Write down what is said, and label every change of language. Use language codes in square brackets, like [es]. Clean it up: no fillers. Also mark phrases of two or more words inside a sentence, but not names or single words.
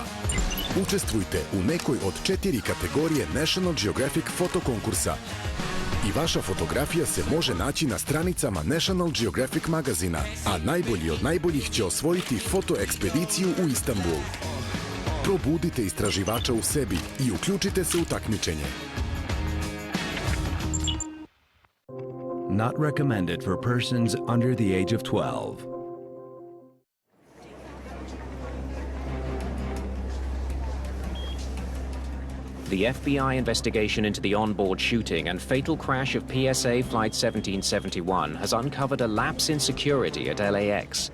[sr] Učestvujte u nekoj od 4 kategorije National Geographic fotokonkursa. I vaša fotografija se može naći na stranicama National Geographic magazina, a najbolji od najboljih će osvojiti fotoekspediciju u Istanbul. Probudite istraživača u sebi i uključite se u takmičenje. [en] Not recommended for persons under the age of 12. The FBI investigation into the onboard shooting and fatal crash of PSA Flight 1771 has uncovered a lapse in security at LAX.